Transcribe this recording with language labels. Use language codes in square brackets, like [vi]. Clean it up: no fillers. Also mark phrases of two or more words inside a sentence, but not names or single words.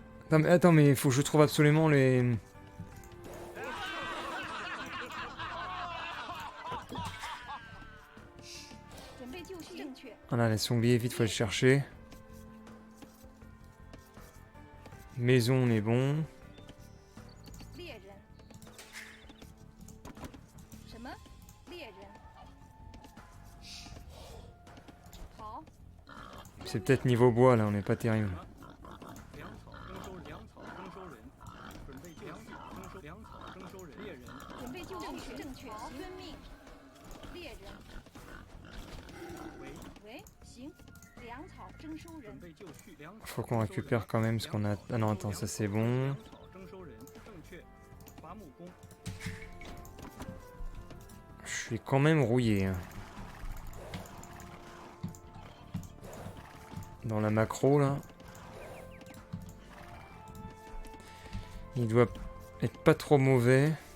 [fr] Attends, mais il faut que je trouve absolument les... [zh] 准备就绪，正确。 [fr] Voilà, les sangliers, vite, faut les chercher. Maison, on est bon. [zh] 猎人。什么？猎人。好， [fr] C'est peut-être niveau bois, là, on n'est pas terrible. [zh] 粮草征收粮草征收人，准备粮草征收粮草征收人，猎人，准备就绪，正确。遵命。猎人。喂，喂，行。粮草征收人准。备就绪，粮草 [fr] Faut qu'on récupère quand même ce qu'on a... Ah non, attends, ça c'est bon. [zh] 粮草征收人，正确。伐木工， [fr] Je suis quand même rouillé. Hein. Dans la macro, là. Il doit être pas trop mauvais.